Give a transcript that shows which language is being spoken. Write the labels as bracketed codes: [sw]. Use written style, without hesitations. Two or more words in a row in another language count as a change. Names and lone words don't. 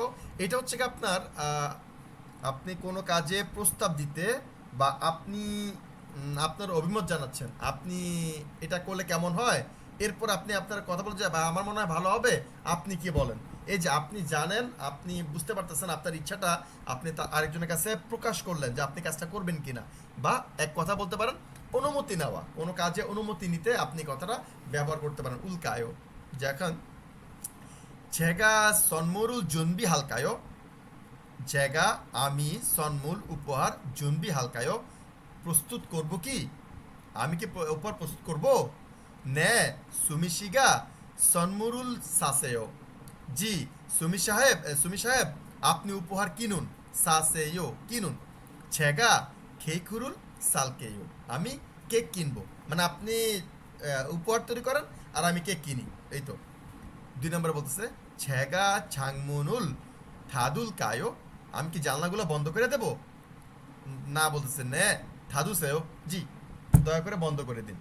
[bn] এটা হচ্ছে কি আপনার আপনি কোনো কাজে প্রস্তাব দিতে, বা আপনি আপনার অভিমত জানাচ্ছেন, আপনি এটা করলে কেমন হয়, এরপর আপনি আপনার কথা বলছেন বা আমার মনে হয় ভালো হবে, আপনি কি বলেন। এই যে আপনি জানেন, আপনি বুঝতে পারতেছেন আপনার ইচ্ছাটা, আপনি তা আরেকজনের কাছে প্রকাশ করলেন যে আপনি কাজটা করবেন কিনা, বা এক কথা বলতে পারেন অনুমতি নেওয়া, কোনো কাজে অনুমতি নিতে আপনি কথাটা ব্যবহার করতে পারেন উল্কায়ো। [ko] যখন 제가 선물을 준비할까요? 제가 আমি 선물 উপহার 준비할까요? [bn] প্রস্তুত করব কি, আমি কি উপহার প্রস্তুত করব? [ko] 네, সুমি 씨가 선물을 사세요. [bn] জি সুমি সাহেব আপনি উপহার কিনুন, সাসে요 কিনুন। [ko] 제가 케이크를 살게요. [bn] আমি কেক কিনবো, মানে আপনি উপহার তৈরি করেন আর আমি কেক কিনি, এই তো। 2 নম্বরে বলতেছে [ko] 제가 창문을 닫을까요, [bn] আমি কি জানলাগুলো বন্ধ করে দেব? না, বলতেছে [ko] 네 닫으세요, [bn] জি দয়া করে বন্ধ করে দিন।